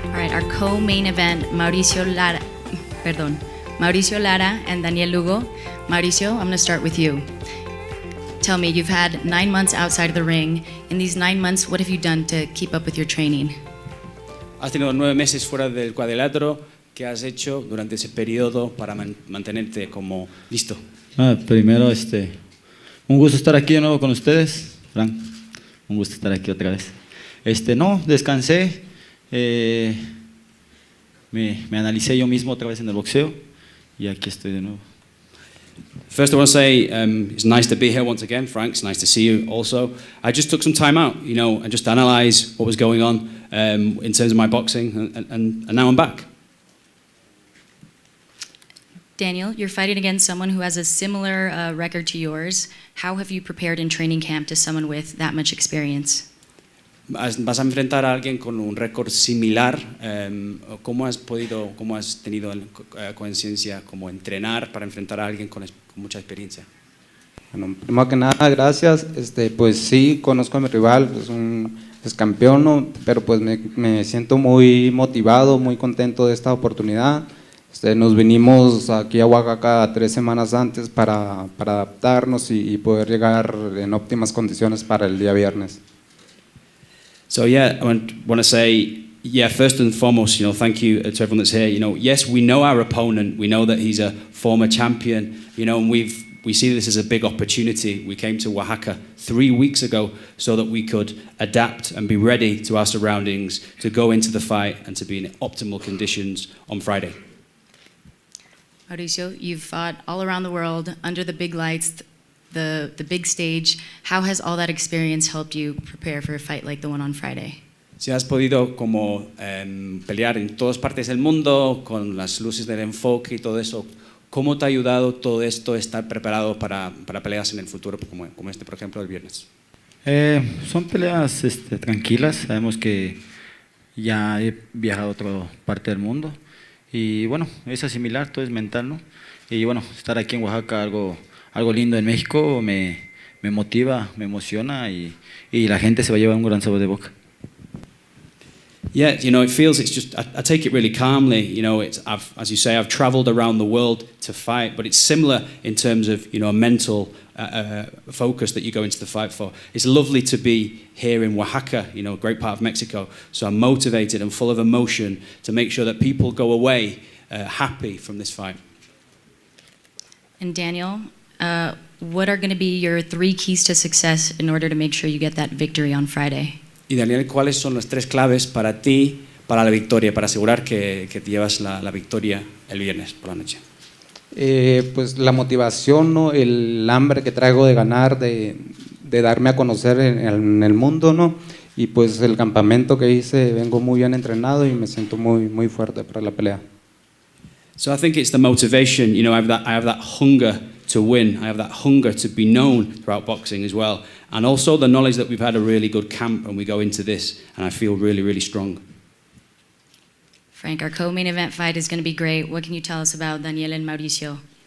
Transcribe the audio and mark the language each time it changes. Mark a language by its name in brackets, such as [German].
[English] Our co-main event, Mauricio Lara and Daniel Lugo. Mauricio, I'm going to start with you. Tell me, you've had 9 months outside of the ring. In these 9 months, what have you done to keep up with your training? [Spanish] Has tenido 9 meses fuera del cuadrilátero. ¿Qué has hecho durante ese periodo para mantenerte como listo? Primero, un gusto estar aquí de nuevo con ustedes, Frank. Un gusto estar aquí otra vez. No, descansé. Me analicé yo mismo otra vez en el boxeo y aquí estoy de nuevo. [English] First, I want to say it's nice to be here once again, Frank. It's nice to see you also. I just took some time out, and just analyze what was going on in terms of my boxing, and now I'm back. Daniel, you're fighting against someone who has a similar record to yours. How have you prepared in training camp to someone with that much experience? [Spanish] Vas a enfrentar a alguien con un récord similar. ¿Cómo has tenido conciencia, como entrenar para enfrentar a alguien con mucha experiencia? Bueno, primero que nada, gracias. Pues sí, conozco a mi rival, es campeón, ¿no? Pero pues me siento muy motivado, muy contento de esta oportunidad. Nos vinimos aquí a Oaxaca 3 semanas antes para adaptarnos y poder llegar en óptimas condiciones para el día viernes. [English] So yeah, I want to say, first and foremost, thank you to everyone that's here. Yes, we know our opponent. We know that he's a former champion. And we see this as a big opportunity. We came to Oaxaca 3 weeks ago so that we could adapt and be ready to our surroundings, to go into the fight and to be in optimal conditions on Friday. Mauricio, you've fought all around the world under the big lights, the big stage. How has all that experience helped you prepare for a fight like the one on Friday? [Spanish] Si has podido como pelear en todas partes del mundo con las luces del enfoque y todo eso, ¿cómo te ha ayudado todo esto estar preparado para peleas en el futuro como este, por ejemplo, el viernes? Son peleas tranquilas, sabemos que ya he viajado a otra parte del mundo y bueno, es asimilar, todo es mental, ¿no? Y bueno, estar aquí en Oaxaca, algo lindo en México, me motiva, me emociona y la gente se va a llevar un gran sabor de boca. [English] Yeah, you know, it feels, it's just, I take it really calmly, you know, as you say, I've traveled around the world to fight, but it's similar in terms of, you know, a mental focus that you go into the fight for. It's lovely to be here in Oaxaca, you know, a great part of Mexico, so I'm motivated and full of emotion to make sure that people go away happy from this fight. And Daniel, what are going to be your 3 keys to success in order to make sure you get that victory on Friday? [Spanish] Y Daniel, ¿cuáles son las 3 claves para ti, para la victoria, para asegurar que te llevas la victoria el viernes por la noche? Pues la motivación, ¿no? El hambre que traigo de ganar, de darme a conocer en el mundo, ¿no? Y pues el campamento que hice, vengo muy bien entrenado y me siento muy fuerte para la pelea. [English] So I think it's the motivation, you know, I have that hunger to win, I have that hunger to be known throughout boxing as well, and also the knowledge that we've had a really good camp and we go into this and I feel really strong. Frank, our co-main event fight is going to be great. What can you tell us about Daniel and Mauricio?